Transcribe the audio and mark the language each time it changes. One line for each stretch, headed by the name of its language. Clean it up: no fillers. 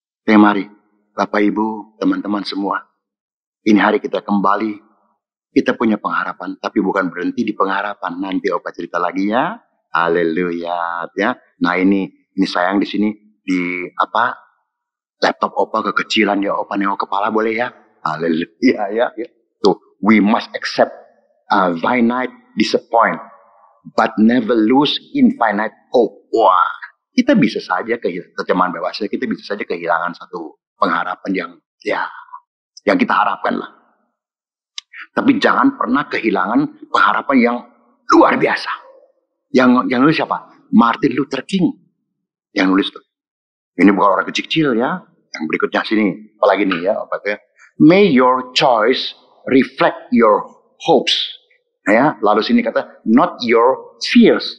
Indonesian: Mari, Bapak Ibu, teman-teman semua. Ini hari kita kembali. Kita punya pengharapan, tapi bukan berhenti di pengharapan. Nanti Opa cerita lagi ya. Haleluya. Ya. Nah, ini sayang di sini di laptop Opa kekecilan ya. Opa nengok kepala boleh ya? Haleluya ya.
English: Tuh, we must accept finite disappoint, but never lose infinite hope.
Indonesian: Wah, kita bisa saja terjemahan bebasnya, kita bisa saja kehilangan satu pengharapan yang kita harapkan lah. Tapi jangan pernah kehilangan pengharapan yang luar biasa. Yang nulis siapa? Martin Luther King. Yang nulis tuh. Ini bukan orang kecil ya. Yang berikutnya sini. Apalagi nih ya.
English: May your choice reflect your hopes. Nah, ya.
Indonesian: Lalu sini kata,
English: not your fears.